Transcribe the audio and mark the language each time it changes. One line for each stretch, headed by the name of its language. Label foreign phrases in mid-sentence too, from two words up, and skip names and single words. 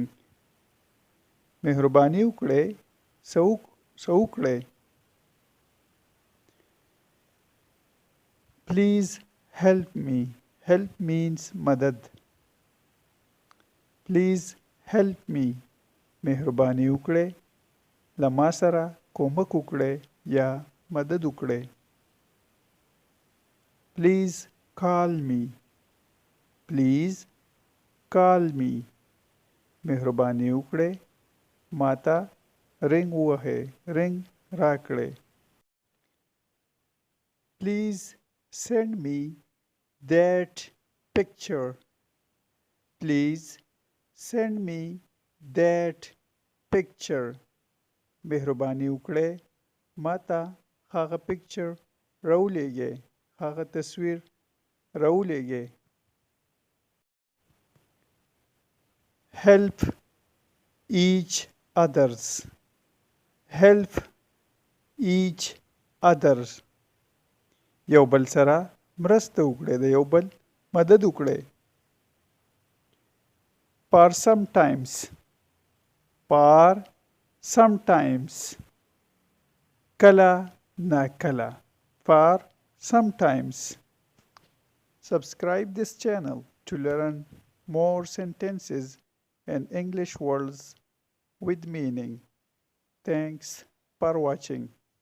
Pashto: مهرباني وکړئ. څه وکړئ.
English: Please help me. Help means
Pashto: مدد.
English: Please help me.
Pashto: مهرباني وکړئ. له ما سره کومک وکړئ یا مدد وکړئ.
English: Please call me. Please call me.
Pashto: مهرباني وکړئ. ماته رنګ ووهئ. رنګ راکړئ.
English: Please send me that picture. Please send me that picture.
Pashto: مهرباني وکړئ. ماته هغه پکچر راولېږئ. هغه تصویر راولېږئ.
English: help each others. help each others
Pashto: یو بل سره مرسته وکړئ. د یو بل مدد وکړئ.
English: for sometimes. for sometimes
Pashto: کله نا کله.
English: for sometimes. Subscribe this channel to learn more sentences and English words with meaning. Thanks for watching.